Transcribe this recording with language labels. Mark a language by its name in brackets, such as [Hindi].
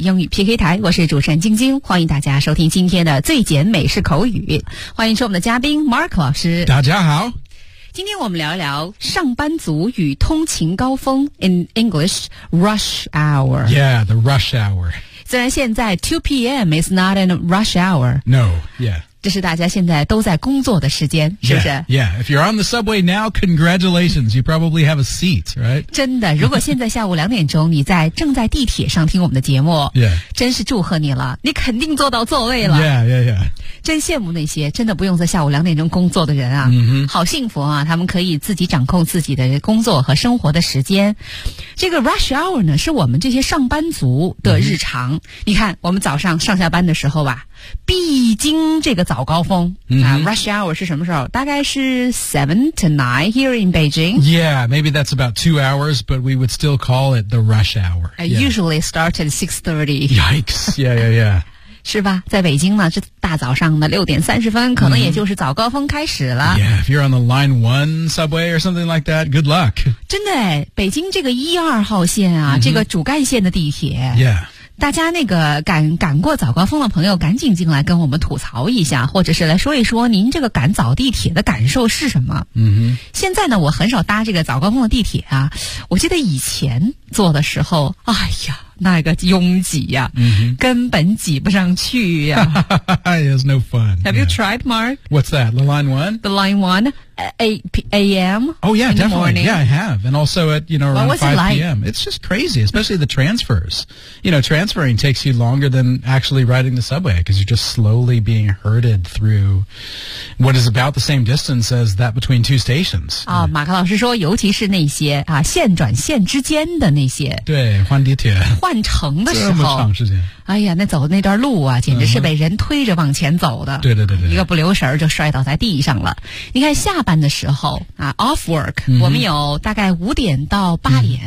[Chinese] PK 台，我是主持人晶晶，欢迎大家收听今天的最简美式口语。欢迎收我们的嘉宾 Mark 老师。大家好，今天我们聊一聊上班族与通勤高峰 [English] in English rush hour. Yeah, the rush hour. [Chinese] 虽然现在 [English] 2 PM is not a rush hour. No, yeah. [Chinese] 这是大家现在都在工作的时间，是不是？ [English] Yeah, if you're on the subway now, congratulations, you probably have a seat, right? [Chinese] 真的，如果现在下午2点钟你在正在地铁上听我们的节目， yeah. 真是祝贺你了，你肯定坐到座位了。 [English] Yeah, yeah, yeah. [Chinese] 真羡慕那些真的不用在下午2点钟工作的人啊、 mm-hmm. 好幸福啊，他们可以自己掌控自己的工作和生活的时间。这个 rush hour 呢，是我们这些上班族的日常、mm-hmm. 你看我们早上上下班的时候吧，必经这个早高峰、 mm-hmm. [English] Rush hour [Chinese] 是什么时候？大概是 [English] 7 to 9 here in Beijing. Yeah, maybe that's about 2 hours, but we would still call it the rush hour. I、yeah. usually start at 6:30. Yikes, yeah, yeah, yeah. [Chinese] 是吧，在北京呢，这大早上的6:30可能也就是早高峰开始了。 [English] Yeah, if you're on the line 1 subway or something like that, good luck. [Chinese] 真的，北京这个1、2号线啊、mm-hmm. 这个主干线的地铁。 Yeah. 大家那个赶过早高峰的朋友赶紧进来跟我们吐槽一下，或者是来说一说您这个赶早地铁的感受是什么。嗯哼，现在呢我很少搭这个早高峰的地铁啊，我记得以前坐的时候，哎呀那个拥挤呀、啊嗯、根本挤不上去呀、 [English] 啊、It's no fun. Have you tried, Mark? What's that? The line one? The line one? 8 a.m. Oh, yeah, in definitely. The morning. Yeah, I have. And also at, you know, around 5 p.m. It's just crazy, especially the transfers. You know, transferring takes you longer than actually riding the subway because you're just slowly being herded through what is about the same distance as that between two stations. [Chinese] 啊，马克老师说，尤其是那些啊线转线之间的那些。对，换地铁。换乘的时候。这么长时间。哎呀，那走的那段路啊，简直是被人推着往前走的。对对对对，一个不留神就摔倒在地上了。你看下班的时候啊 ， [English] off work， [Chinese] 我们有大概5点到8点、